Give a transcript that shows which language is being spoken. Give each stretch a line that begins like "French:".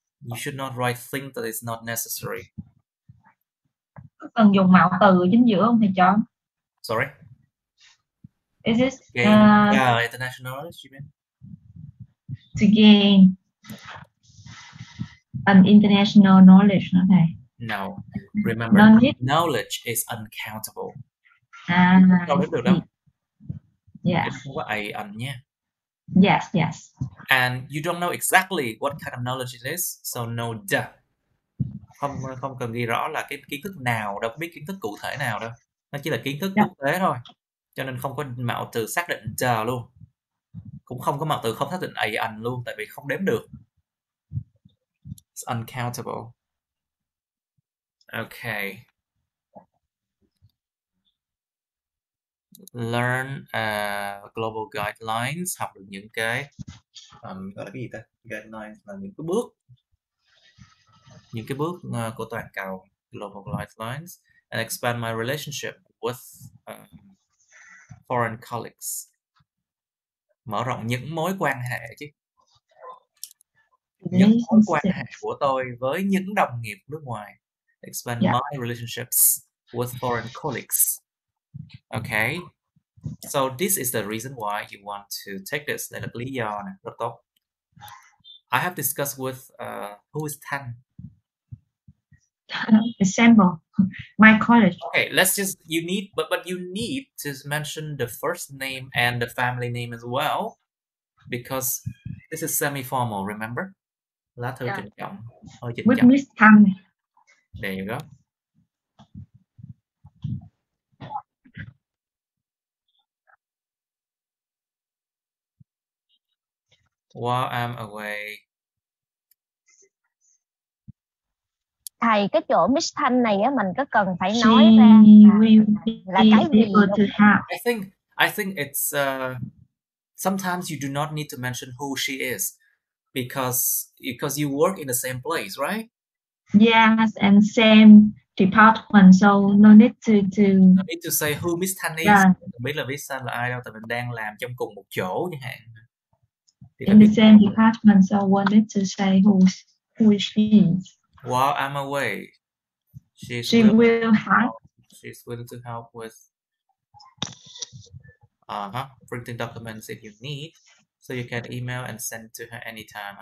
English: You should not write things that is not necessary.
Vietnamese: Có cần dùng mạo từ chính giữa không thầy John?
English: Sorry. Is this international knowledge, you mean? To gain an international knowledge,
Vietnamese: hả thầy?
English: No. Remember, knowledge is uncountable.
Vietnamese: Đâu đến được đâu.
English: Yes.
Vietnamese: Không có ẩn nha.
English: Yes. And you don't know exactly what kind of knowledge it is, so no duh.
Vietnamese: Không cần ghi rõ là cái kiến thức nào, đâu có biết kiến thức cụ thể nào đâu. Nó chỉ là kiến thức quốc tế thôi. Cho nên không có mạo từ xác định duh luôn. Cũng không có mạo từ không xác định ẩn luôn, tại vì không đếm được.
English: It's uncountable. Okay. Learn global guidelines,
Vietnamese: học được những cái gọi là cái gì ta?
English: Guidelines
Vietnamese: là những cái bước của toàn cầu,
English: global guidelines, and expand my relationship with foreign colleagues.
Vietnamese: Mở rộng những mối quan hệ chứ. Những mối quan hệ của tôi với những đồng nghiệp nước ngoài.
English: Expand my relationships with foreign colleagues. Okay. So this is the reason why you want to take this.
Vietnamese: Đây là cái lý do này, rất tốt.
English: I have discussed with who is Tan. Example, my college. Okay, let's just but you need to mention the first name and the family name as well, because this is semi-formal. Remember,
Vietnamese: lá thư trịnh trọng, hơi trịnh
English: With
Vietnamese: trọng.
English: Miss Tan. There you go. While I'm away.
Vietnamese: Thầy, cái chỗ Miss Thanh này á, mình có cần phải nói ra là cái gì không?
English: I think it's sometimes you do not need to mention who she is because you work in the same place, right? Yes, and same department, so no need to say who Miss Thanh is. Yeah.
Vietnamese: Không biết là Miss Thanh là ai đâu, tại mình đang làm trong cùng một chỗ chẳng hạn.
English: In the same department, so one need to say who is she. While I'm away, she will help. She's willing to help with printing documents if you need, so you can email and send to her anytime.